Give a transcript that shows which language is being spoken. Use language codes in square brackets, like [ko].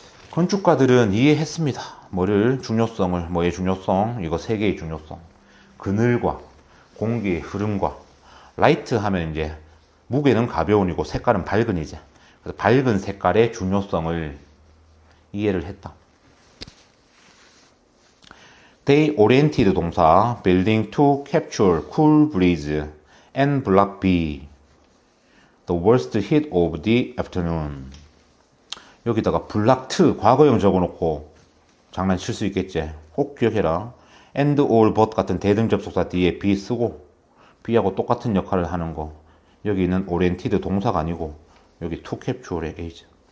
[ko] 건축가들은 이해했습니다. 뭐를 중요성을 뭐의 중요성 이거 세 개의 중요성 그늘과 공기의 흐름과 라이트 하면 이제 무게는 가벼운이고 색깔은 밝은 이제 그래서 밝은 색깔의 중요성을 이해를 했다. [en] They oriented 동사 building to capture cool breeze and block B the worst heat of the afternoon. [ko] 여기다가 blocked 과거형 적어놓고 장난칠 수 있겠지. 꼭 기억해라. and or but 같은 대등 접속사 뒤에 be 쓰고 be하고 똑같은 역할을 하는 거. 여기는 oriented 동사가 아니고 여기 to capture의 A죠.